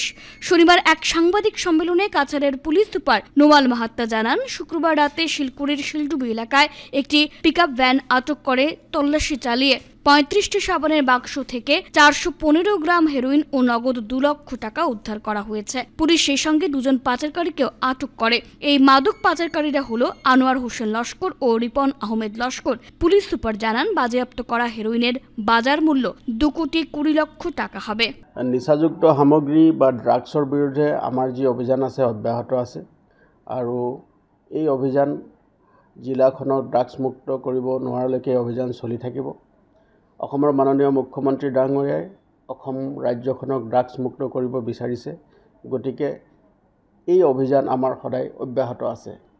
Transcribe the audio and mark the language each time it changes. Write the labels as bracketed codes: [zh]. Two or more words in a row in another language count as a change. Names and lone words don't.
[bn] শনিবার এক সাংবাদিক সম্মেলনে কাছাড়ের পুলিশ সুপার নোমাল মাহাত্তা জানান, শুক্রবার রাতে শিলকুড়ির শিলডুবি এলাকায় একটি পিকআপ ভ্যান আটক করে তল্লাশি চালিয়ে 35টি সাবানের বাক্স থেকে 415 গ্রাম হেরোইন ও নগদ 2 লক্ষ টাকা উদ্ধার করা হয়েছে। পুলিশ সেই সঙ্গে 2 জন পাচারকারীকেও আটক করে। এই মাদক পাচারকারীরা হলো আনোয়ার হোসেন লস্কর ও রিপন আহমেদ লস্কর। পুলিশ সুপার জানান, বাজেয়াপ্ত করা হেরোইনের বাজার মূল্য 2 কোটি 20 লক্ষ টাকা হবে। [as] নিচাযুক্ত সামগ্ৰী বা ড্ৰাগছৰ বিৰুদ্ধে আমাৰ যি অভিযান আছে অব্যাহত আছে আৰু এই অভিযান জিলাখনক ড্ৰাগছ মুক্ত কৰিব নোৱাৰালৈকে অভিযান চলি থাকিব। অসমৰ মাননীয় মুখ্যমন্ত্ৰী ডাঙৰীয়াই অসম ৰাজ্যখনক ড্ৰাগছ মুক্ত কৰিব বিচাৰিছে, গতিকে এই অভিযান আমাৰ সদায় অব্যাহত আছে।